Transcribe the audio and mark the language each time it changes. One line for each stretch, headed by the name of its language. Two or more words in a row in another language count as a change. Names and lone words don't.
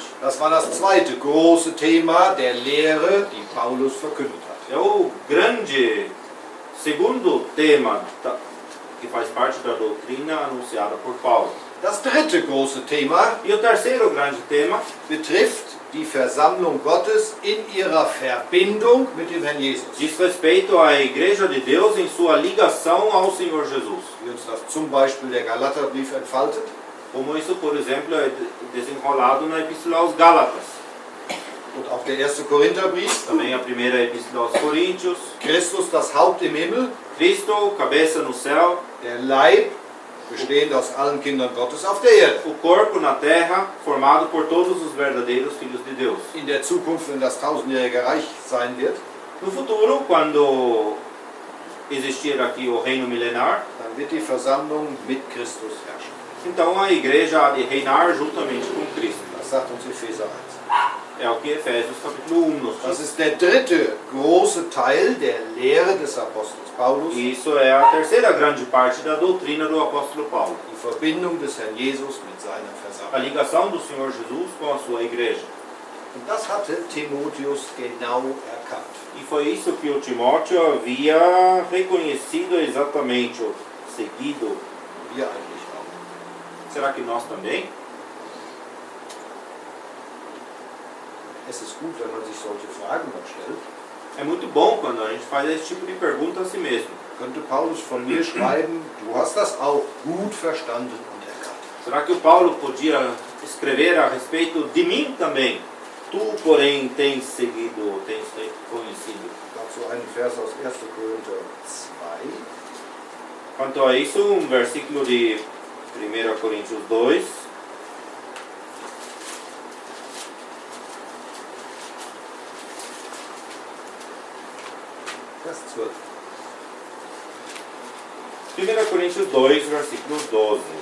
German: Das war das zweite große Thema der Lehre, die Paulus verkündet hat.
Portuguese: É o grande segundo tema que faz parte da doutrina anunciada por Paulo.
German: Das dritte große Thema
Portuguese: E o terceiro grande tema
German: betrifft die Versammlung Gottes in ihrer Verbindung mit dem Herrn Jesus.
Portuguese: diz respeito à Igreja de Deus em sua ligação ao Senhor Jesus.
German: Wie uns das zum Beispiel der Galaterbrief entfaltet.
Portuguese: Como isso, por exemplo, é desenrolado na Epístola aos Gálatas.
German: Und auch der erste Korintherbrief.
Portuguese: Também a primeira Epístola aos Coríntios.
German: Christus, das Haupt im Himmel.
Portuguese: Cristo, cabeça no céu.
German: Der Leib, bestehend aus allen Kindern Gottes auf der Erde.
Portuguese: O corpo na terra, formado por todos os verdadeiros filhos de Deus.
German: In der Zukunft, wenn das tausendjährige Reich sein wird,
Portuguese: No futuro, quando existir aqui o reino milenar,
German: dann wird die Versammlung mit Christus herrschen.
Portuguese: então a igreja há de reinar juntamente com Cristo.
German: Das sagt uns Epheser 1.
Portuguese: É o que Efésios capítulo 1 nos
German: Das
Portuguese: diz.
German: ist der dritte große Teil der Lehre des Apostels Paulus,
Portuguese: E isso é a terceira grande parte da doutrina do apóstolo Paulo.
German: die Verbindung des Herrn Jesus mit seiner
Portuguese: A
German: Versammlung.
Portuguese: ligação do Senhor Jesus com a sua igreja.
German: Und das hatte Timotheus genau erkannt.
Portuguese: E foi isso que o Timóteo havia reconhecido exatamente, ou seguido.
German: Wir eigentlich auch.
Portuguese: Será que nós também?
German: Es ist gut, wenn man sich solche Fragen noch stellt.
Portuguese: É muito bom quando a gente faz esse tipo de pergunta a si mesmo.
German: Könnte Paulus von mir schreiben, du hast das auch gut verstanden und erkannt.
Portuguese: Será que o Paulo podia escrever a respeito de mim também? Tu, porém, tens seguido, tens conhecido.
German: Dazu einen Vers aus 1. Korinther 2.
Portuguese: Quanto a isso, um versículo de 1 Coríntios 2.
German: Vers 12.
Portuguese: 1 Coríntios 2, versículo 12.